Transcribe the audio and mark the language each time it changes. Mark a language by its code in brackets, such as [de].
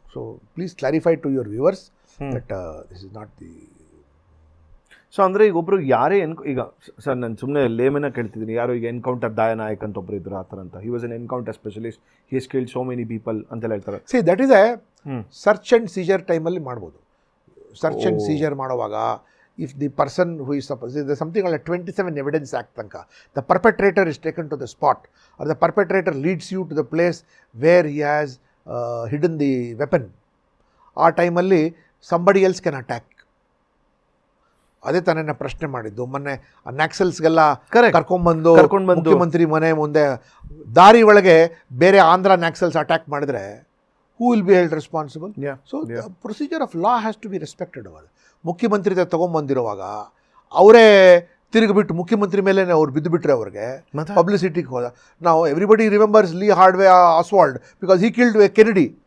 [en] So please clarify to your viewers that this is not the. [kn] So ಅಂದರೆ ಈಗ ಒಬ್ಬರು ಯಾರೇ ಈಗ ಸರ್, ನಾನು ಸುಮ್ಮನೆ ಲೇಮನ್ನ ಕೇಳ್ತಿದ್ದೀನಿ, ಯಾರೋ ಈಗ ಎನ್ಕೌಂಟರ್ ದಾಯನಾಯಕ್ ಅಂತ ಒಬ್ಬರು ಇದ್ರು, ಆ ಥರ ಅಂತ. [en] he was an encounter specialist, he has killed so many people [kn] ಅಂತೆಲ್ಲ ಹೇಳ್ತಾರೆ. [en] see, that is a search and seizure [kn] ಟೈಮಲ್ಲಿ ಮಾಡ್ಬೋದು. [en] search and seizure [kn] ಮಾಡುವಾಗ [en] if the person who is supposed, there is something called a 27 Evidence Act tanka. The perpetrator is taken to the spot, or the perpetrator leads you to the place where he has hidden the weapon. [kn] ಆ ಟೈಮಲ್ಲಿ [en] somebody else can attack. [kn] ಅದೇ ತಾನೇ ನಾನು ಪ್ರಶ್ನೆ ಮಾಡಿದ್ದು ಮೊನ್ನೆ. ನ್ಯಾಕ್ಸಲ್ಸ್ಗೆಲ್ಲ ಕರ್ಕೊಂಡ್ಬಂದು ಮುಖ್ಯಮಂತ್ರಿ ಮನೆ ಮುಂದೆ ದಾರಿ ಒಳಗೆ ಬೇರೆ ಆಂಧ್ರ ನ್ಯಾಕ್ಸಲ್ಸ್ ಅಟ್ಯಾಕ್ ಮಾಡಿದ್ರೆ [en] who will be held responsible? So the procedure of law has to be respected. [kn] ಮುಖ್ಯಮಂತ್ರಿ ತೊಗೊಂಬಂದಿರುವಾಗ ಅವರೇ ತಿರುಗಿಬಿಟ್ಟು ಮುಖ್ಯಮಂತ್ರಿ ಮೇಲೆ ಅವ್ರು ಬಿದ್ದುಬಿಟ್ರೆ ಅವ್ರಿಗೆ ಪಬ್ಲಿಸಿಟಿಗೆ ಹೋದ. ನಾವು [en] Everybody remembers Lee Harvey Oswald because he killed Kennedy.